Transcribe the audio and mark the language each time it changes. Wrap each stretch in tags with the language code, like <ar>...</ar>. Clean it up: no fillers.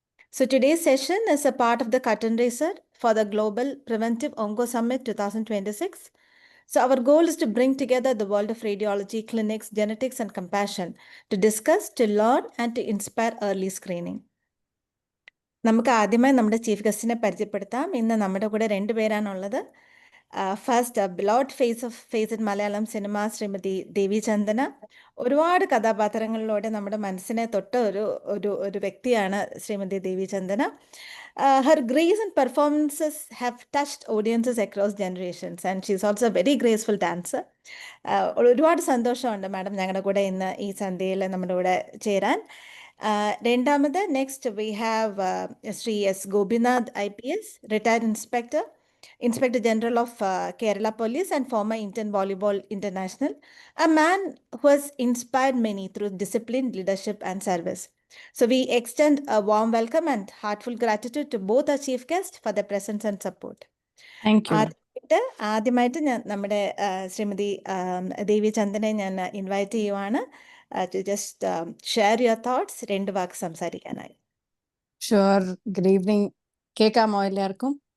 <en>So today's session is a part of the curtain raiser for the Global Preventive Onco Summit 2026. So our goal is to bring together the world of radiology, clinics, genetics, and compassion to discuss, to learn, and to inspire early screening.</en> <ml>നമുക്ക് ആദ്യമായി നമ്മുടെ chief ഗസ്റ്റിനെ പരിചയപ്പെടുത്താം. ഇന്ന് നമ്മുടെ കൂടെ രണ്ടുപേരാണുള്ളത്.</ml> <en>First beloved face in Malayalam cinema Shrimati Devi Chandana.</en> <ml>ഒരുപാട് കഥാപാത്രങ്ങളിലൂടെ നമ്മുടെ മനസ്സിനെ തൊട്ട ഒരു വ്യക്തിയാണ് ശ്രീമതി ദേവി ചന്ദന.</ml> <en>Her grace and performances have touched audiences across generations and she's also a very graceful dancer.</en> <ml>ഒരുപാട് സന്തോഷമുണ്ട് മാഡം ഞങ്ങളുടെ കൂടെ ഇന്ന് ഈ സന്ധ്യയിൽ നമ്മുടെ കൂടെ ചേരാൻ.</ml> <en>രണ്ടാമത് next we have Shri S Gopinath IPS, retired Inspector General of Kerala Police and former Indian Volleyball International, a man who has inspired many through discipline, leadership, and service. So we extend a warm welcome and heartfelt gratitude to both our chief guests for their presence and support. Thank you.</en> <ml>ആദ്യമായിട്ട് ഞാൻ നമ്മുടെ ശ്രീമതി ദേവി ചന്ദനെ ഞാൻ invite ചെയ്യുവാണ്</ml> <en>to just share your thoughts.</en> <ml>രണ്ട് വാക്ക് സംസാരിക്കാനായി.</ml> <en>Sure. Good evening.</en> <ml>കേൾക്കാമോ എല്ലാവർക്കും?</ml>